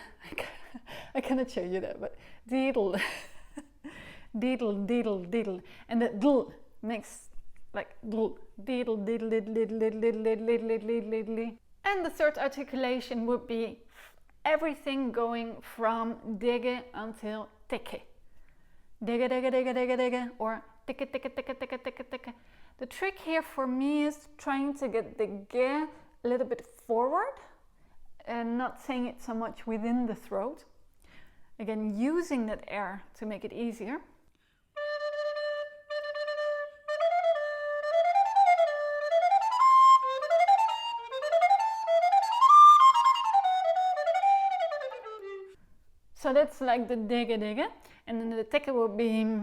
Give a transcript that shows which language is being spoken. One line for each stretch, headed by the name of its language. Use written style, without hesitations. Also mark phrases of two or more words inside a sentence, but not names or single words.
English: I cannot show you that, but diddle. Diddle, diddle, diddle. And the dl makes like dl. Diddle, diddle, diddle, diddle, diddle, diddle, diddle, diddle, diddle, diddle. And the third articulation would be everything going from Dege until Teke. Dege, dege, dege, dege, dege, or Teke, teke, teke, teke, teke, teke. The trick here for me is trying to get the ge a little bit forward and not saying it so much within the throat. Again, using that air to make it easier. So that's like the Dege Dege, and then the Teke will be